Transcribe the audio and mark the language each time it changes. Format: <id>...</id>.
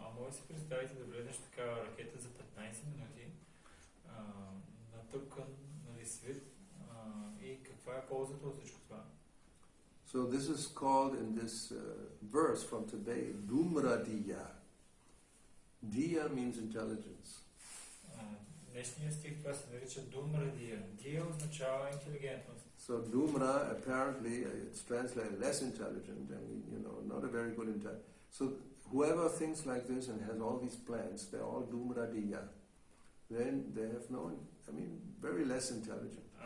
<bg>А може да си представите да влезеш в такава ракета за 15 минути, натъпкан свит, и каква е ползата от всичко това?</bg> <en>So this is called in this verse from today, Dumra Diya. Diya means intelligence.</en> <bg>Днешния стих това се нарича Думра Диya. Диya означава интелигентност.</bg> <en>So Dumra apparently it's translated less intelligent and not a very good intelligence. So whoever thinks like this and has all these plans, they're all Dumra Diya. Then they have very less intelligent.</en>